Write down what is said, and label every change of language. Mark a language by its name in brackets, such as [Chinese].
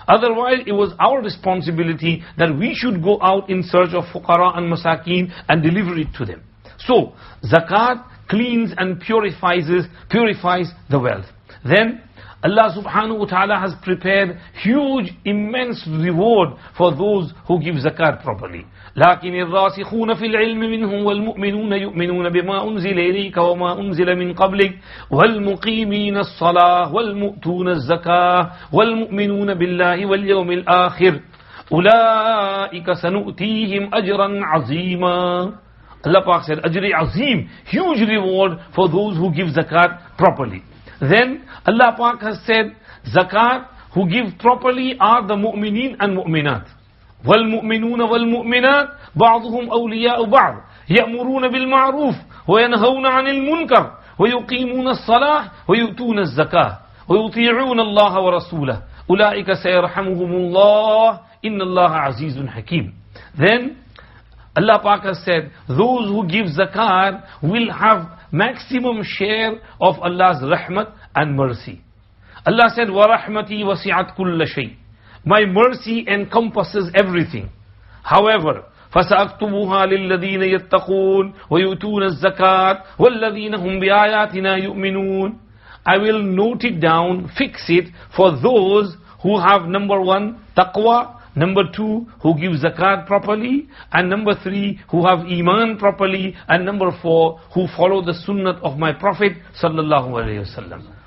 [English] Otherwise, it was our responsibility that we should go out in search of fuqara and masakeen and deliver it to them. So, zakat cleans and purifies the wealth. Then, Allah subhanahu wa ta'ala has prepared huge, immense reward for those who give zakat properly. [Arabic] لكن الراسخون في العلم منهم والمؤمنون يؤمنون بما أنزل إليك وما أنزل من قبلك والمقيمين الصلاة والمؤتون الزكاة والمؤمنون بالله واليوم الآخر أولئك سنؤتيهم أجرا عظيما. [English] Allah Pak said, Ajri Azim, huge reward for those who give zakat properly. Then Allah Pak has said, zakat who give properly are the mu'mineen and mu'minat. [Arabic] والمؤمنون والمؤمنات بعضهم أولياء بعض يأمرون بالمعروف وينهون عن المنكر ويقيمون الصلاة ويؤتون الزكاة ويطيعون الله ورسوله أولئك سيرحمهم الله إن الله عزيز حكيم. [English] Then Allah Pak has said, those who give zakat will have maximum share of Allah's rahmat and mercy. Allah said, [Arabic] وَرَحْمَتِي وَسِعَتْ كُلَّ شَيْءٍ. [English] My mercy encompasses everything. However, [Arabic] فَسَأَكْتُبُهَا لِلَّذِينَ يَتَّقُونَ وَيُؤْتُونَ الزَّكَاةَ وَالَّذِينَ هُمْ بِآيَاتِنَا يُؤْمِنُونَ. [English] I will note it down, fix it for those who have number 1, taqwa, Number 2, who give zakat properly. And number 3, who have iman properly. And number 4, who follow the sunnah of my Prophet sallallahu alaihi wasallam.